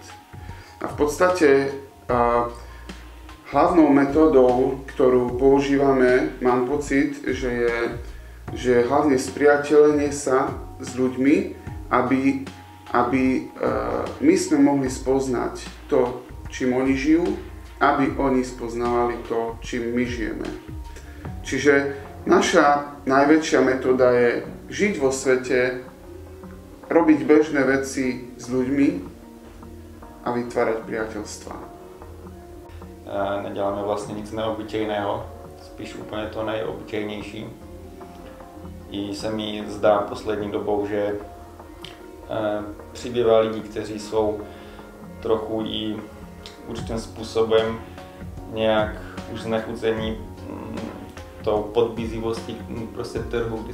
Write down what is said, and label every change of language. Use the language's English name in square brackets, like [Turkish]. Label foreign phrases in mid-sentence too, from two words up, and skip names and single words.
[Slovak] A v podstate hlavnou metódou, ktorú používame, mám pocit, že je hlavne spriateľenie sa s ľuďmi, aby my sme mohli spoznať to, čím oni žijú, aby oni spoznávali to, čím my žijeme. Čiže naša najväčšia metóda je žiť vo svete, robiť bežné veci s ľuďmi a vytvárať priateľstvá. [Czech] Neděláme vlastně nic neobyčejného, spíš úplně to nejobyčejnější. I se mi zdá poslední dobou, že přibývá lidí, kteří jsou trochu i určitým způsobem nějak už znechucení tou podbízivostí prostě trhu, kdy